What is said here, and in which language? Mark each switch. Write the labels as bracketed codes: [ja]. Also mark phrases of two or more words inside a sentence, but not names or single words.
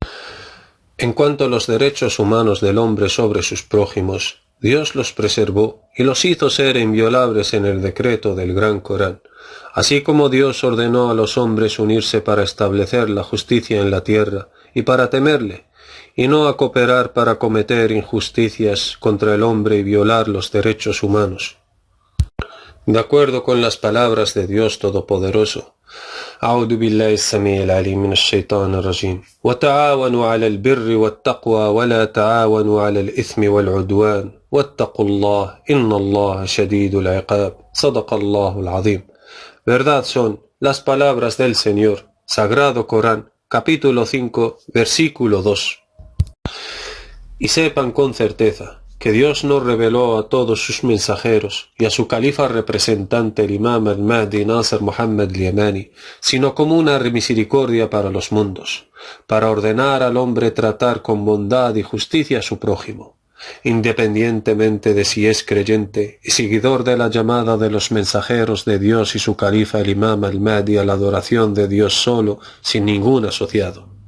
[es] En cuanto a los derechos humanos del hombre sobre sus prójimos, Dios los preservó y los hizo ser inviolables en el decreto del Gran Corán, así como Dios ordenó a los hombres unirse para establecer la justicia en la tierra y para temerle, y no a cooperar para cometer injusticias contra el hombre y violar los derechos humanos. De acuerdo con las palabras de Dios Todopoderoso, [ar] أعوذ بالله السميع العليم من الشيطان الرجيم وتعاونوا على البر والتقوى ولا تعاونوا على الإثم والعدوان واتقوا الله إن الله شديد العقاب صدق الله العظيم. [es] Verdad son las palabras del Señor, Sagrado Corán, capítulo 5, versículo 2. Y sepan con certeza que Dios no reveló a todos sus mensajeros y a su califa representante el imam al-Mahdi Nasr Muhammad al-Yamani, sino como una misericordia para los mundos, para ordenar al hombre tratar con bondad y justicia a su prójimo, independientemente de si es creyente y seguidor de la llamada de los mensajeros de Dios y su califa el imam al-Mahdi a la adoración de Dios solo, sin ningún asociado.